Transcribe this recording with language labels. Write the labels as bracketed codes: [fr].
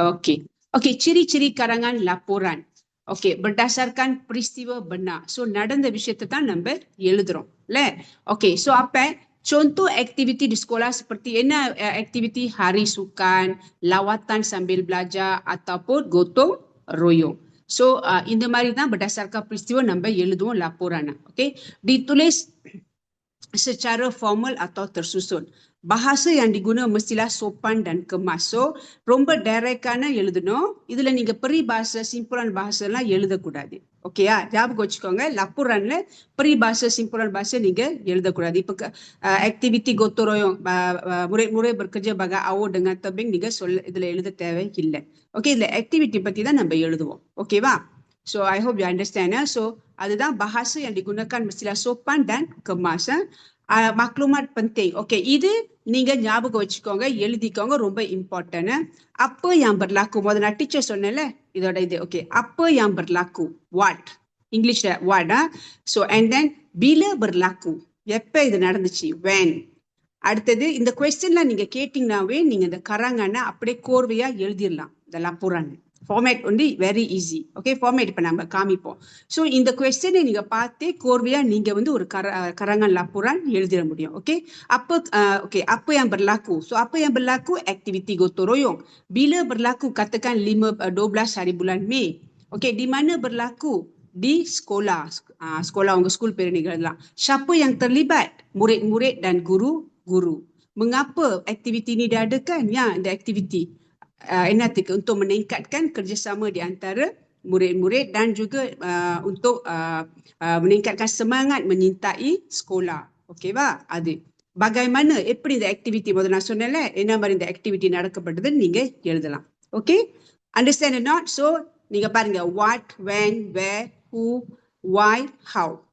[ms] ஓகே ஓகே, ciri-ciri karangan laporan. ஓகே, berdasarkan peristiwa benar. [ta] So நடந்த விஷயத்தை தான் நம்ம எழுதுறோம் இல்ல. [ms] ஓகே, ஸோ அப்ப contoh aktiviti di sekolah seperti என்ன aktiviti, hari sukan, lawatan sambil belajar ataupun gotong royong. [ta] So இந்த மாதிரி தான் [ms] berdasarkan peristiwa [ta] நம்ம எழுதுவோம் laporan. [ms] ஓகே, ditulis secara formal atau tersusun. Bahasa yang diguna mestilah sopan dan kemas. So [ta] ரொம்ப டைரக்டான எழுதணும். இதுல நீங்க peribahasa, simpulan bahasa எல்லாம் எழுதக்கூடாது. ஓகேயா, ஞாபகம் வச்சுக்கோங்க. laporanல peribahasa, simpulan bahasa நீங்க எழுதக்கூடாது. [ms] இப்ப activity gotong royong, murid-murid bekerja bagai awal dengan tebing, [ta] நீங்க இதுல எழுத தேவை இல்லை. ஓகே, இதுல ஆக்டிவிட்டி பத்தி தான் நம்ம எழுதுவோம். ஓகேவா? [en] So I hope you understand. [ms] So [ta] அதுதான் [ms] bahasa yang digunakan mestilah sopan dan kemas. Maklumat penting. [ta] Okay, இது நீங்க ஞாபகம் வச்சுக்கோங்க, எழுதிக்கோங்க, ரொம்ப இம்பார்ட்டன்ட். அப்ப [ms] yang berlaku, [ta] முதல்ல நான் டீச்சர் சொன்னேன்ல இதோட இது. [ms] ஓகே, apa yang berlaku, what, [ta] இங்கிலீஷ்ல [ms] what. So and then bila berlaku, [ta] எப்ப இது நடந்துச்சு, [ms] when. [ta] அடுத்தது இந்த கொஸ்டின்ல நீங்க கேட்டீங்கன்னாவே நீங்க இந்த கராங்கனை அப்படியே கோர்வையா எழுதிடலாம். இந்த laporan ஃபார்மேட் வந்து வெரி ஈஸி. ஓகே, ஃபார்மேட் இப்போ நம்ம காமிப்போம். ஸோ இந்த கொஸ்டினை நீங்க பார்த்தே கோர்வையா நீங்க வந்து ஒரு karangan laporan எழுதிட முடியும். [ms] ஓகே, apa yang berlaku. So apa yang berlaku, aktiviti gotong royong. Bila berlaku, katakan 12 hari bulan Mei. Okey, di mana berlaku? Di sekolah. [ta] Sekolah உங்க ஸ்கூல் பேர் நீங்க எழுதலாம். [ms] Siapa yang terlibat? Murid-murid dan guru-guru. Mengapa aktiviti ini diadakan? Ya, [ta] இந்த [ms] aktiviti untuk meningkatkan kerjasama di antara murid-murid dan juga untuk meningkatkan semangat menyintai sekolah. Okey ba? Ada. [ta] Bagaimana எப்படி இந்த activity முதல்ல நான் சொன்னேன்ல என்ன மாதிரி இந்த ஆக்டிவிட்டி நடக்கப்படுது நீங்க எழுதலாம். [en] Okay? Understand or not? So [ta] நீங்க பாருங்க [en] what, when, where, who, why, how.